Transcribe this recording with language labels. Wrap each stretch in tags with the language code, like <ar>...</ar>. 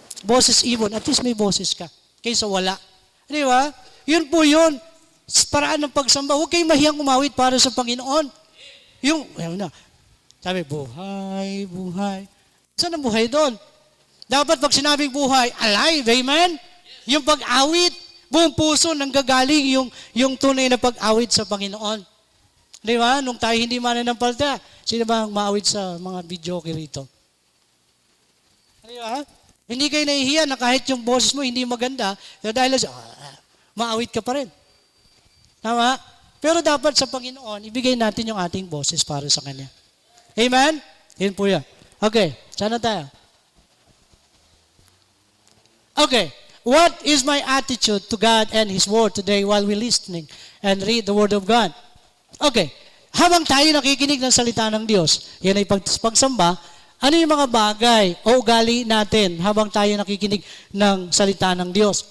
<tl>Boses ibon, at least may boses ka. Kaysa wala. Di ba? Yun po yun. Paraan ng pagsamba. Huwag kayong mahiyang umawit para sa Panginoon. Sabi, buhay, buhay. Saan ang buhay doon? Dapat pag sinabing buhay, alive, amen? Yung pag-awit, buong puso nanggagaling yung tunay na pag-awit sa Panginoon. Di ba? Nung tayo hindi mananampalataya, sino ba ang maawit sa mga video rito? Di ba? Hindi kayo nahihiya na kahit yung boses mo hindi maganda, pero dahil maawit ka pa rin. Tama? Pero dapat sa Panginoon, ibigay natin yung ating boses para sa Kanya. Amen? Yun po yan. Okay, sana tayo.</tl> <en>Okay, what is my attitude to God and His Word today while we're listening and read the Word of God?</en> <tl>Okay, habang tayo nakikinig ng salita ng Diyos, yan ay pagsamba, ano yung mga bagay o ugali natin habang tayo nakikinig ng salita ng Diyos?</tl>